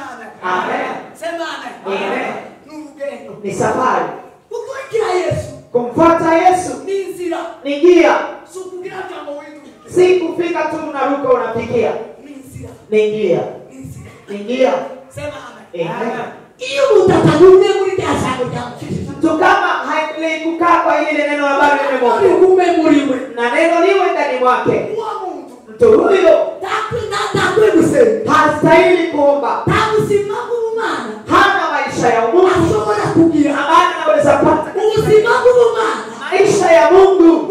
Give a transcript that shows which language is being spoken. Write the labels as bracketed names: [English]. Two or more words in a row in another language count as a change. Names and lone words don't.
[Swahili] amen. Sema amen. Ni safari. Yesu, kumfuata Yesu ni njia, si kufika tu unaruka unapikia. Ni njia. Ni njia. Sema amen. [Rundi] Iyo utatagume muri dashago jambo. [Swahili] Tu kama haile kukaa kwa ile neno ambalo limemwomba na neno liwe ndani mwake, mtu huyo hastahili kuomba. Hana maisha ya Mungu, anaweza pata maisha ya Mungu.